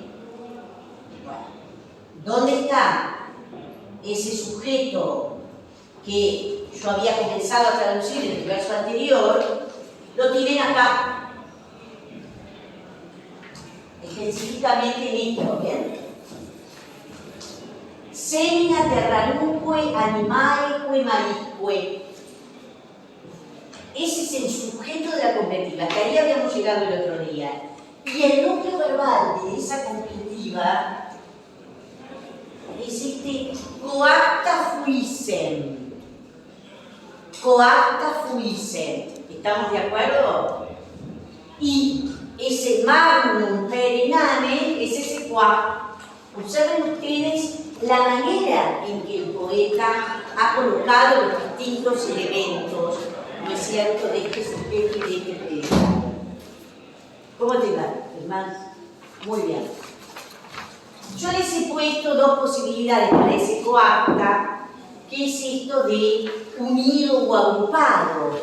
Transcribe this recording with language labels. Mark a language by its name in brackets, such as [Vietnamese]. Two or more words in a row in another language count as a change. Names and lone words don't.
[Spanish] Bueno, ¿dónde está ese sujeto que yo había comenzado a traducir en el verso anterior? Lo tienen acá, específicamente en esto, ¿bien? [Latin] Semina terrarumque animaeque marisque. [Spanish] Ese es el sujeto de la completiva. Hasta ahí habíamos llegado el otro día. Y el núcleo verbal de esa completiva es [Latin] coacta fuisen. Coacta fuisen. [Spanish] ¿Estamos de acuerdo? Y ese [Latin] magnum per inane [Spanish] es ese coacta. Observen ustedes la manera en que el poeta ha colocado los distintos elementos, ¿no es cierto?, de este sujeto y de este predicado. ¿Cómo te va, hermano? Muy bien. Yo les he puesto dos posibilidades para ese coacta, que es esto de unido o agrupado.